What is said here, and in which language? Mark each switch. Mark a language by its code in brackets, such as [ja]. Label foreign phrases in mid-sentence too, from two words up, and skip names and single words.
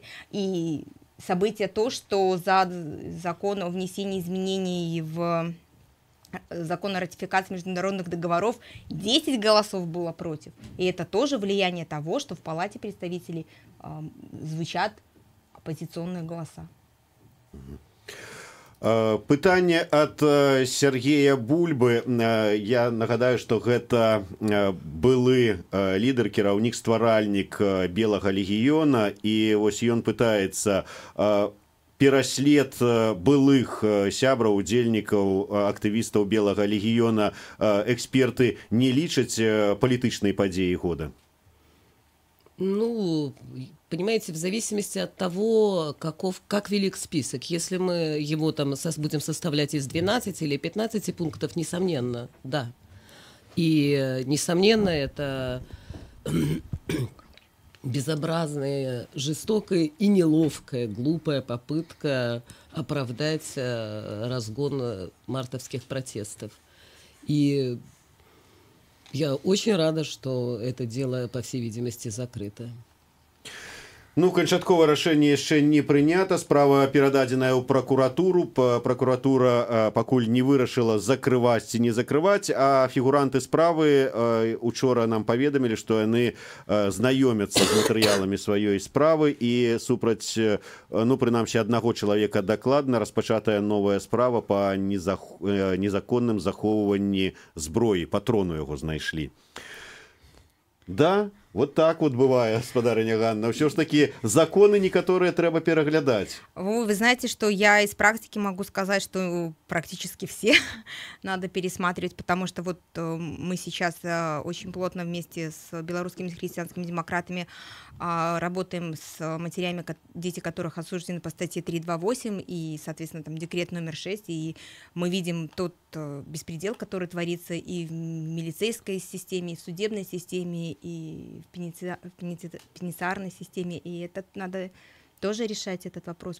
[ru] И событие то, что за закон о внесении изменений в закон о ратификации международных договоров 10 голосов было против. И это тоже влияние того, что в Палате представителей звучат оппозиционные голоса. [be] Пытанне ад Сергея Бульбы. Я нагадаю, што гэта былы лідар, кіраўнік, стваральнік Белага легіёна, і вось ён пытаецца пераслед былых сябраў, удзельнікаў, актывістаў Белага легіёна эксперты не лічаць палітычнай падзеяй года? [ru] Понимаете, в зависимости от того, как велик список. Если мы его там будем составлять из 12 или 15 пунктов, несомненно, да. И, несомненно, это безобразная, жестокая и неловкая, глупая попытка оправдать разгон мартовских протестов. И я очень рада, что это дело, по всей видимости, закрыто. [be] Канчатковае рашэнне яшчэ не прынята. Справа перададзеная ў пракуратуру. Пракуратура пакуль не вырашыла закрываць ці не закрываць, а фігуранты справы учора нам паведамілі, што яны знаёмяцца з матэрыяламі сваёй справы, і супраць, прынамсі, аднаго чалавека дакладна распачатая новая справа па незаконным захоўванні зброі. Патрону яго знайшлі. Да, [ru] Вот так вот бывает, [be] спадарыня Ганна. [ru] Все ж таки законы некоторые треба переглядать. Вы знаете, что я из практики могу сказать, что практически все надо пересматривать, потому что вот мы сейчас очень плотно вместе с белорусскими христианскими демократами работаем с матерями, дети которых осуждены по статье 328 и, соответственно, там декрет номер 6, и мы видим тот беспредел, который творится и в милицейской системе, и в судебной системе, и в пенитенциарной системе, и это надо тоже решать, этот вопрос.